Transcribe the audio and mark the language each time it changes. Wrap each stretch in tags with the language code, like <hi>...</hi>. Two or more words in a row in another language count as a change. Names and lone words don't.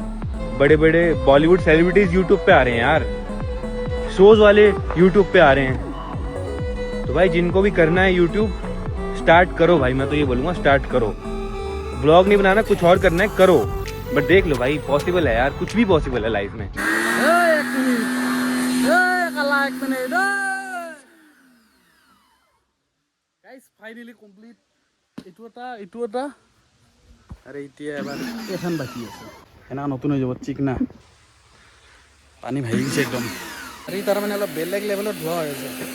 <hi>बड़े बड़े बॉलीवुड सेलिब्रिटीज यूट्यूब पे आ रहे हैं यार, शोज वाले यूट्यूब पे आ रहे हैं। तो भाई जिनको भी करना है यूट्यूब, स्टार्ट करो भाई, मैं तो ये बोलूँगा स्टार्ट करो। ब्लॉग नहीं बनाना, कुछ और करना है करो, बट देख लो भाई पॉसिबल है यार, कुछ भी पॉसिबल है लाइफ में।</hi> <en>finally complete.</en> <as>এইটো এটা আৰু এতিয়া এবাৰ এখন বাকী আছে, সেনেকা নতুন হৈ যাব চিকনা। পানী ভাহি গৈছে একদম, আৰু তাৰমানে অলপ বেলেগ লেভেলত ধোৱা হৈ আছে।</as>